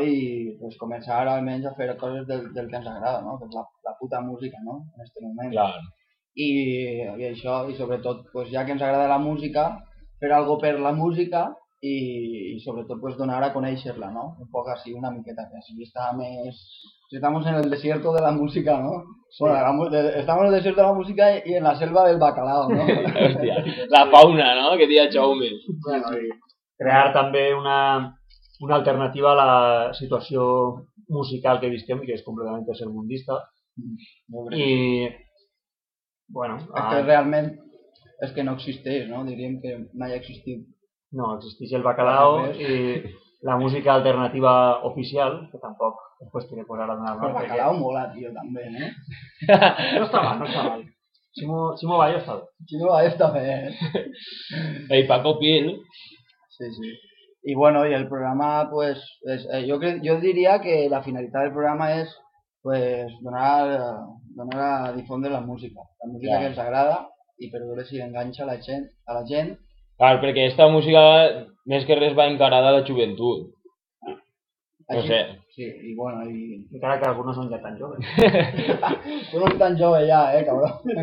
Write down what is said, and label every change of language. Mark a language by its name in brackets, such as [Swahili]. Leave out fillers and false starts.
[Catalan] I pues, començar almenys a fer coses del que ens agrada, no? Pues, la puta música, no? En este moment. Clar. I això, i sobretot, pues, ja que ens agrada la música, fer algo per la música i sobretot pues, donar a conèixer-la, no? Un poc així, una miqueta, que així està més... [Spanish] Estamos en el desierto de la música, ¿no? Sí. Bueno, estamos en el desierto de la música y en la selva del bacalao, ¿no? Hostia, la fauna, ¿no? Que tía Jaume. [Catalan] Bueno, crear també una alternativa a la situació musical que visquem, que és completament tercermundista. I, bueno... Que realment és que no existeix, no? Diríem que mai ha existit. No, existeix el bacalao i la música alternativa oficial, que tampoc després t'hi posar a donar-me. El bacalao mola, tio, també, eh? No està mal, no està mal. Ximo Bayo està bé. Ximo Bayo està bé, eh? Ei, Paco Pil... [Spanish] Sí. Y bueno, y el programa pues yo diría que la finalidad del programa es pues donar a difundir la música claro. [Catalan] Que ens agrada y perdure si engancha a la gent. [Spanish] Claro, porque esta música [Catalan] més que res va encarada a la joventut. Ah. No sé. [Spanish] Sí, y bueno, y [Catalan] encara que [Spanish] algunos son ya tan jóvenes. Tú no eres tan jove ya, cabrón.